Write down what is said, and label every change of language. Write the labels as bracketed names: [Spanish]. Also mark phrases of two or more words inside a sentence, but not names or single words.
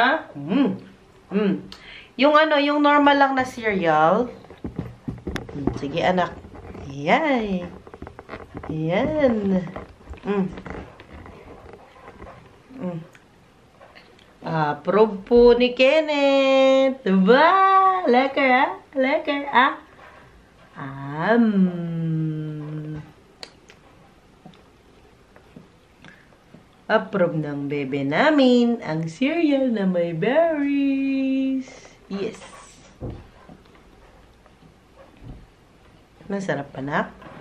[Filipino] Yung ano, yung normal lang na cereal. Sige, anak. Yay. Yan. Approve po ni Kenneth. Diba? [Dutch] Lekker, ah? Lekker, [Filipino] ah? Approve ng bebe namin ang cereal na may berries. Yes. Masarap pa na.